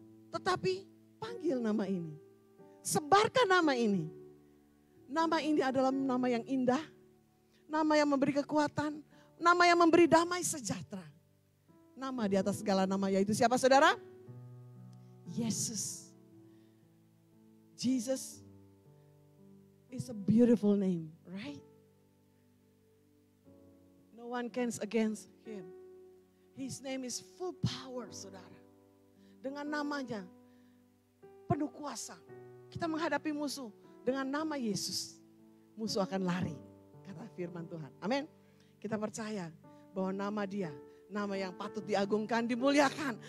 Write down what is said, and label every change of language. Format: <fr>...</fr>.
<id>Tetapi panggil nama ini. Sebarkan nama ini. Nama ini adalah nama yang indah. Nama yang memberi kekuatan. Nama yang memberi damai sejahtera. Nama di atas segala nama, yaitu siapa saudara? Yesus.</id> <en>Jesus is a beautiful name, right? No one can against him. His name is full power, saudara.</en> <id>Dengan namanya penuh kuasa. Kita menghadapi musuh dengan nama Yesus. Musuh akan lari, kata firman Tuhan. Amin. Kita percaya bahwa nama dia, nama yang patut diagungkan, dimuliakan.</id>